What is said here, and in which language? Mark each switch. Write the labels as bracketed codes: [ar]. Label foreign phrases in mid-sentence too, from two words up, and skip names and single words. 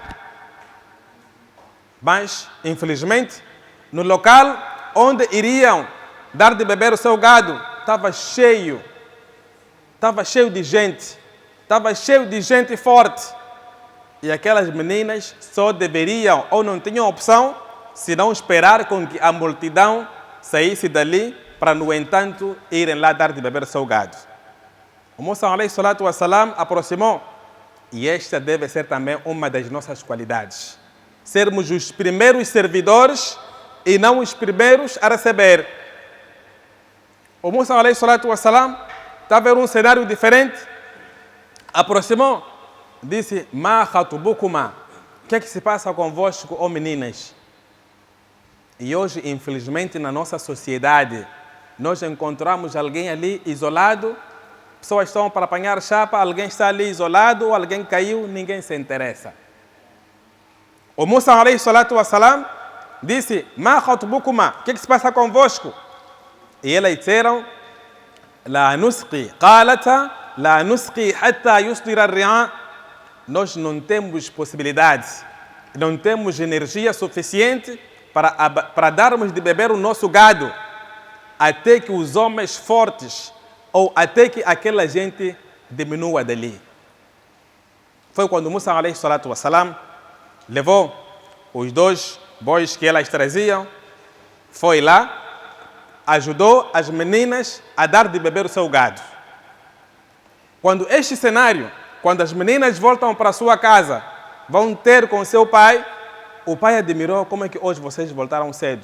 [pt] Mas, infelizmente, no local onde iriam dar de beber o seu gado, estava cheio de gente forte. E aquelas meninas só deveriam ou não tinham opção senão esperar com que a multidão saísse dali para, no entanto, irem lá dar de beber o seu gado. O Musa [ar] عليه الصلاة والسلام [pt] aproximou, e esta deve ser também uma das nossas qualidades. Sermos os primeiros servidores e não os primeiros a receber. O Musa [ar] عليه الصلاة والسلام [pt] estava em um cenário diferente, aproximou, disse: [ar] ما خطبكما, [pt] o que é que se passa convosco, ó meninas? E hoje, infelizmente, na nossa sociedade, nós encontramos alguém ali isolado, pessoas estão para apanhar chapa, alguém está ali isolado, ou alguém caiu, ninguém se interessa. O Musa [ar] عليه الصلاة والسلام [pt] disse: [ar] ما خطبكما, [pt] o que é que se passa convosco? E elas disseram: [ar] لا نسقي قالتا لا نسقي حتى يصدر الرعاء. [pt] Nós não temos possibilidade, não temos energia suficiente para darmos de beber o nosso gado até que os homens fortes ou até que aquela gente diminua dali. Foi quando Musa [ar] عليه الصلاة والسلام [pt] levou os 2 bois que elas traziam, foi lá, ajudou as meninas a dar de beber o seu gado. Quando este cenário, quando as meninas voltam para sua casa, vão ter com seu pai, o pai admirou: como é que hoje vocês voltaram cedo?